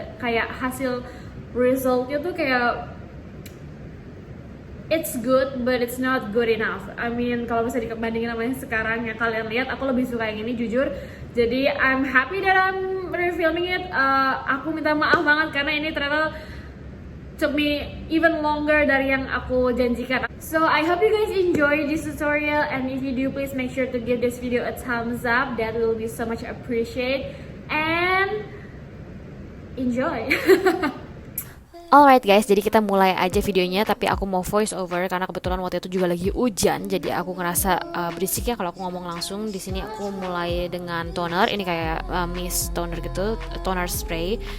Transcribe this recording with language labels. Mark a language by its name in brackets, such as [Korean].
[Indonesian] Kayak hasil resultnya tuh kayak [English] it's good, but it's not good enough. I mean, [Indonesian] kalau bisa dibandingin sama yang sekarang yang kalian lihat, aku lebih suka yang ini jujur. [English] Jadi I'm happy that I'm refilming it. [Indonesian] Aku minta maaf banget karena ini ternyata [English] took me even longer [Indonesian] dari yang aku janjikan. [English] So I hope you guys enjoy this tutorial, and if you do, please make sure to give this video a thumbs up. That will be so much appreciated. And enjoy. Alright guys, [Indonesian] jadi kita mulai aja videonya, tapi aku mau voice over karena kebetulan waktu itu juga lagi hujan, jadi aku ngerasa berisik ya kalau aku ngomong langsung. Di sini aku mulai dengan toner, ini kayak mist toner gitu, toner spray.